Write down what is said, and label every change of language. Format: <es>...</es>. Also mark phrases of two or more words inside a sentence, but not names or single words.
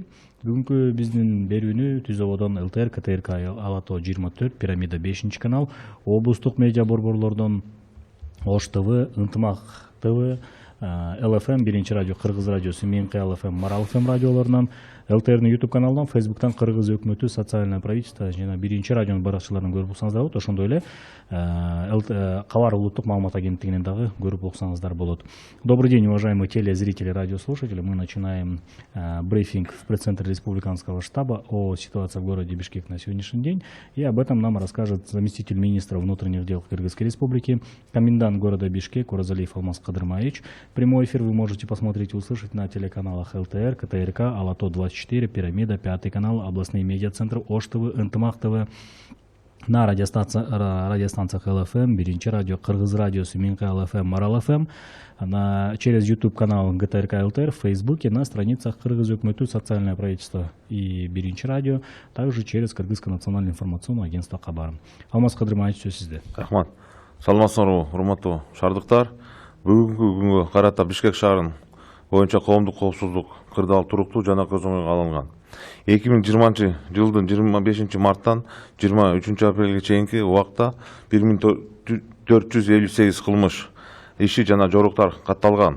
<ky>Бүгүнкү биздин берүүнү Түз ободон ЛТР, КТРК Алато 24, Пирамида 5 канал, облустук медиа борборлордон Ош ТВ, Ынтымак ТВ, ЛФМ, биринчи радио, Кыргыз радиосу, МНК ЛФМ, Марал ФМ радиолорунан, ЛТРнын YouTube каналынан, Фейсбуктан Кыргыз өкмөтү,</ky> <ru>социальное правительство</ru> <ky>жана биринчи радионун баракчаларынан көрүп уксаңыздар болот. Ошондой эле Кабар улуттук маалымат агенттигинен дагы көрүп уксаңыздар болот.</ky> <ru>Добрый день, уважаемые телезрители, радиослушатели. Мы начинаем брифинг в пресс-центре республиканского штаба о ситуации в городе Бишкек на сегодняшний день. И об этом нам расскажет заместитель министра внутренних дел Кыргызской республики, комендант города Бишкек Орозалиев Алмаз Кадырмаевич. Прямой эфир вы можете посмотреть и услышать на телеканалах ЛТР, КТРК, Алато 24, Пирамида, 5 канал, областные медиацентры, Ош ТВ, Ынтымак ТВ, на радиостанциях ЛФМ, биринчи радио, Кыргыз радиосу, МНК ЛФМ, Марал ФМ, через YouTube канал ГТРК ЛТР, в Фейсбуке, на страницах Кыргыз өкмөтү, социальное правительство и биринчи радио, также через Кыргызское национальное информационное агентство Кабар.</ru> <ky>Алмаз Кадырмаевич, сөз сизде. Рахмат. Саламатсыздарбы, урматтуу шаардыктар. Бүгүнкү күнгө карата Бишкек шаарынын боюнча коомдук коопсуздук кырдаал туруктуу жана көз оңойго алынган. 2020 жылдын 25 марттан 23 апрелге чейинки убакта 1458 кылмыш иши жана жоруктар катталган.</ky>